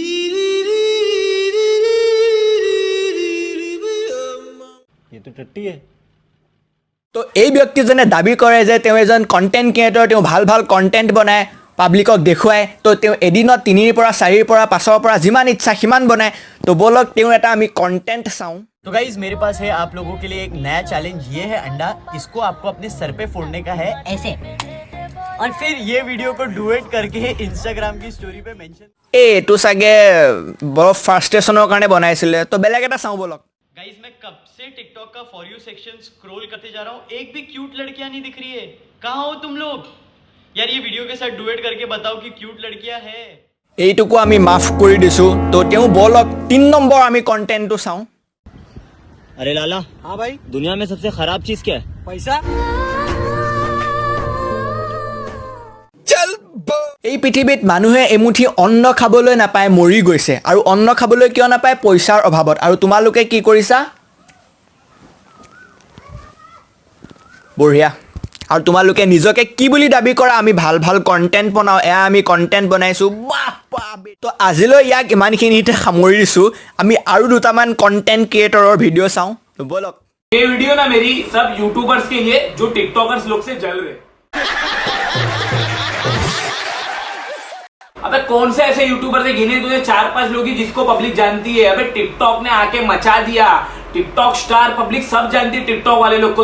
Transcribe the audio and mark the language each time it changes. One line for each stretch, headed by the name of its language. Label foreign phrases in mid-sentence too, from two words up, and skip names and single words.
Assamese: তো এই ব্যক্তিজনে দাবী কৰে যে তেওঁ এজন
English: content creator,
Assamese: তেওঁ ভাল কণ্টেণ্ট বনায়, পাব্লিকক দেখুৱায়। তো তেওঁ এদিনত 3 পৰা 4 পৰা 5 পৰা যিমান ইচ্ছা সিমান বনায়। তো ব'লক তেওঁ এটা আমি কণ্টেণ্ট চাওঁ।
Hindi: तो गाइज मेरे पास है आप लोगों के लिए एक नया चैलेंज। ये है अंडा, इसको आपको अपने सर पे फोड़ने का है ऐसे, और फिर ये वीडियो को डुएट करके इंस्टाग्राम की स्टोरी पे मेंशन।
Assamese: এইটো চাগে বৰ ফ্ৰাষ্ট্ৰেশ্যনৰ কাৰণে বনাইছিলে। তো বেলেগ এটা চাওঁ ব'লক।
Hindi: गाइज मैं कब से टिकटॉक का
English: For You section
Hindi: स्क्रॉल करते जा रहा हूँ, एक भी क्यूट लड़कियां नहीं दिख रही है। कहाँ हो तुम लोग यार? ये वीडियो के साथ डुएट करके बताओ कि क्यूट लड़कियां है।
Assamese: এইটোকো আমি মাফ কৰি দিছোঁ। তো তেওঁ ব'লক 3 নম্বৰ আমি কণ্টেণ্টটো চাওঁ।
Hindi: अरे लाला, हाँ भाई, दुनिया में सबसे खराब चीज क्या है? पैसा।
Assamese: এই পৃথিৱীত মানুহে এমুঠি অন্ন খাবলৈ নাপায়, মৰি গৈছে। আৰু অন্ন খাবলৈ কিয় নাপায়? পইচাৰ অভাৱত। আৰু তোমালোকে কি কৰিছা? বঢ়িয়া। আৰু তোমালোকে নিজকে কি বুলি দাবী কৰা? আমি ভাল কণ্টেণ্ট বনাওঁ, এয়া আমি কণ্টেণ্ট বনাইছোঁ। বাহ। তো আজিলৈ ইয়াক ইমানখিনিতে সামৰি দিছোঁ। আমি আৰু দুটামান
English: content creator's
Assamese: ভিডিঅ' চাওঁ। তো ব'লক।
Hindi: ये वीडियो ना मेरी सब यूट्यूबर्स के लिए जो टिकटॉकर्स लोग से जल रहे। अबे कौन से ऐसे यूट्यूबर थे गिने तुझे 4-5 लोग ही जिसको पब्लिक जानती है? अबे टिकटॉक ने आके मचा दिया। टिकटॉक स्टार पब्लिक सब जानती है टिकटॉक वाले लोग को।